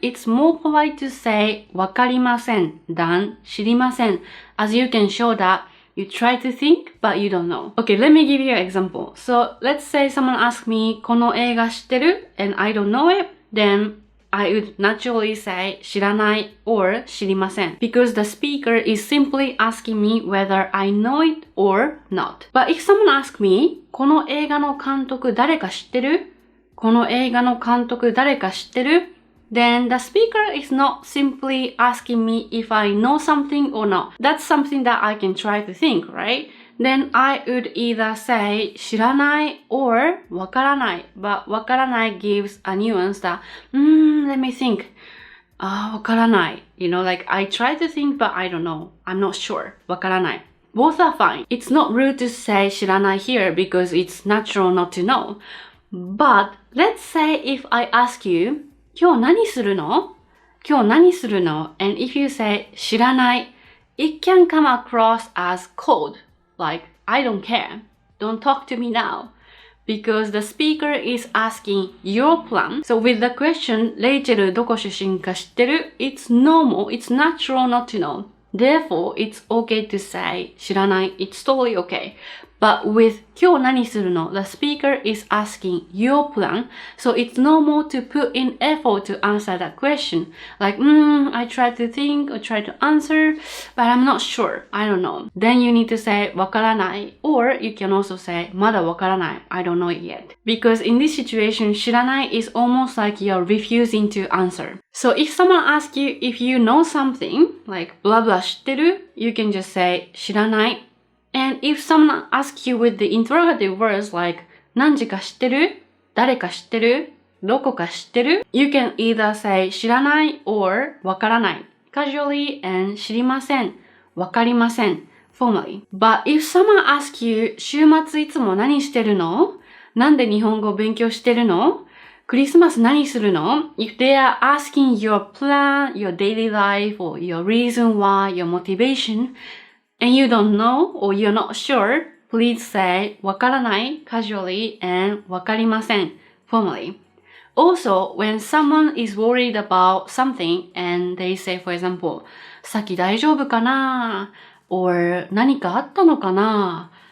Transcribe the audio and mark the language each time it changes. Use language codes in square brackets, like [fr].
[en] It's more polite to say わかりません than 知りません as you can show that you try to think, but you don't know. Okay, let me give you an example. So, let's say someone asks me, [ja] この映画知ってる? [en] And I don't know it. Then, I would naturally say 知らない or 知りません because the speaker is simply asking me whether I know it or not. But if someone asks me [ja] この映画の監督誰か知ってる？この映画の監督誰か知ってる？ [en] Then the speaker is not simply asking me if I know something or not. That's something that I can try to think, right? Then I would either say 知らない or わからない but わからない gives a nuance that let me think わからない you know like I try to think but I don't know I'm not sure わからない Both are fine. It's not rude to say 知らない here because it's natural not to know. But let's say if I ask you [ja] 今日何するの？今日何するの？ [en] And if you say 知らない it can come across as cold. Like, I don't care. Don't talk to me now. Because the speaker is asking your plan. So with the question, [ja] レイチェルどこ出身か知ってる? [en] It's normal. It's natural not to know. Therefore, it's okay to say 知らない. It's totally okay. But with [ja] 今日何するの? [en] The speaker is asking your plan. So it's normal to put in effort to answer that question. Like, I try to think or try to answer, but I'm not sure. I don't know. Then you need to say わからない or you can also say [ja] まだわからない [en] I don't know it yet. Because in this situation, 知らない is almost like you're refusing to answer. So if someone asks you if you know something, like blah blah 知ってる? You can just say 知らない And if someone asks you with the interrogative words like [ja] 何時か知ってる? 誰か知ってる?どこか知ってる? [en] You can either say 知らない or わからない casually and [ja] 知りませんわかりません [en] formally. But if someone asks you [ja] 週末いつも何してるの? なんで日本語を勉強してるの? クリスマス何するの? [en] If they are asking your plan, your daily life, or your reason why, your motivation, and you don't know or you're not sure, please say わからない casually and わかりません formally. Also, when someone is worried about something and they say, for example, [ja] 先大丈夫かな? [en] Or [ja] 何かあったのかな?